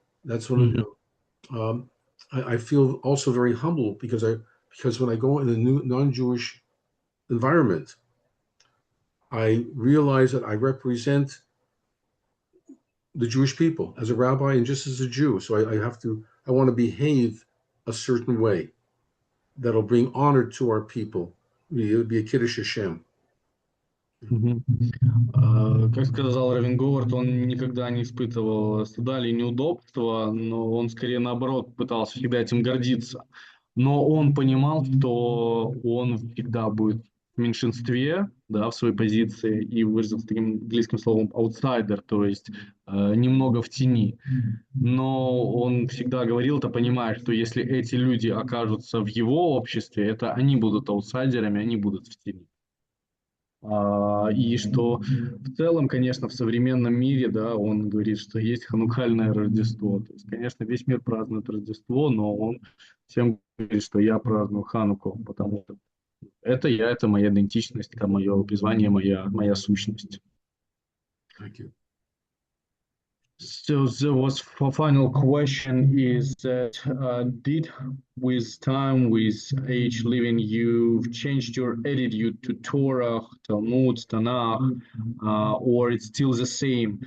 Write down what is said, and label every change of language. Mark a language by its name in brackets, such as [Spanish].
[English] That's one of I feel also very humble because when I go in a new non-Jewish environment, I realize that I represent the Jewish people as a rabbi and just as a Jew. So I want to behave a certain way that'll bring honor to our people. It'll be a Kiddush Hashem. [Russian] Как сказал Равин Говард, он никогда не испытывал стыда или неудобства, но он скорее наоборот пытался всегда этим гордиться. Но он понимал, что он всегда будет в меньшинстве, да, в своей позиции, и выразился таким английским словом outsider, то есть немного в тени. Но он всегда говорил, это понимая, что если эти люди окажутся в его обществе, это они будут аутсайдерами, они будут в тени. И что в целом, конечно, в современном мире, да, он говорит, что есть ханукальное Рождество. То есть, конечно, весь мир празднует Рождество, но он всем говорит, что я праздную Хануку, потому что это я, это моя идентичность, это мое призвание, моя сущность. [English] Thank you. So there was final question is that did with time, with age living, you've changed your attitude to Torah, Talmud, Tanakh, or it's still the same?